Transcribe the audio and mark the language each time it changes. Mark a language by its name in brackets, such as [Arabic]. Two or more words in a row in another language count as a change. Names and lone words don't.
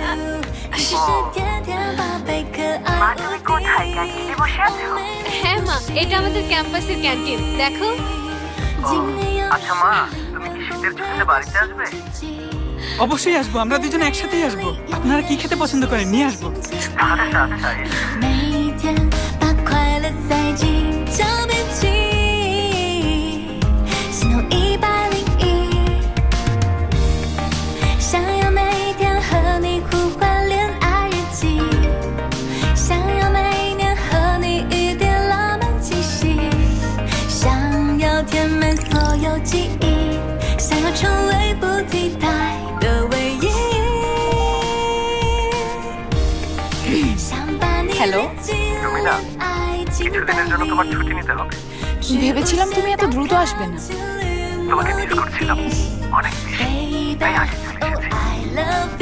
[Bangla] হ্যাঁ মা, এটা আমাদের ক্যাম্পাসের ক্যান্টিন, দেখো। আচ্ছা মা, তুমি কি শীতের ছুটিতে বাড়িতে আসবে? অবশ্যই আসবো, আমরা দুজনে একসাথেই আসবো। আপনারা কি খেতে পছন্দ করেন নিয়ে আসবো। [Chinese] 每天把快乐塞进脚边记忆，心动101，想要每天和你互换恋爱日记，想要每年和你一点浪漫气息，想要填满所有记忆，想要成为不替代的唯一。 [Bangla] হ্যালো। রুমিনা, কিছুদিনের জন্য তোমার ছুটি নিতে হবে। ভেবেছিলাম তুমি এত দ্রুত আসবে না। তোমাকে মিস করছিলাম অনেক বেশি, তাই আগে চলে এসেছি।